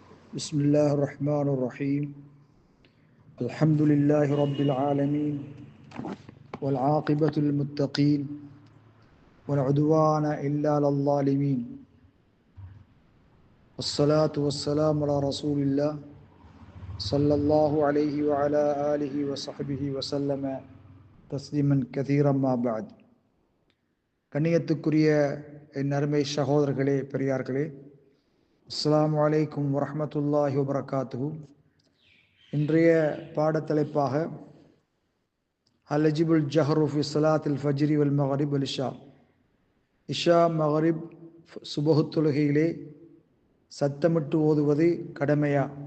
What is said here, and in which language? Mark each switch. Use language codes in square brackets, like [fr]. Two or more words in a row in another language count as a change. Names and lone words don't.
[ar] بسم الله الرحمن الرحيم الحمد لله رب العالمين والعاقبة للمتقين والعدوان إلا على الظالمين والصلاة والسلام على رسول الله صلى الله عليه وعلى آله وصحبه وسلم تسليما كثيرا ما بعد. [ta] கண்ணியத்துக்குரிய என் அருமை சகோதரர்களே, பெரியார்களே, [ar] السلام عليكم ورحمة الله وبركاته. [ta] இன்றைய பாடத்தலைப்பாக [ar] هل يجب الجهر في صلاة الفجر والمغرب والعشاء, [ta] இஷா மக்ரிப் சுபஹு தொழுகையிலே சத்தமிட்டு ஓதுவது கடமையா?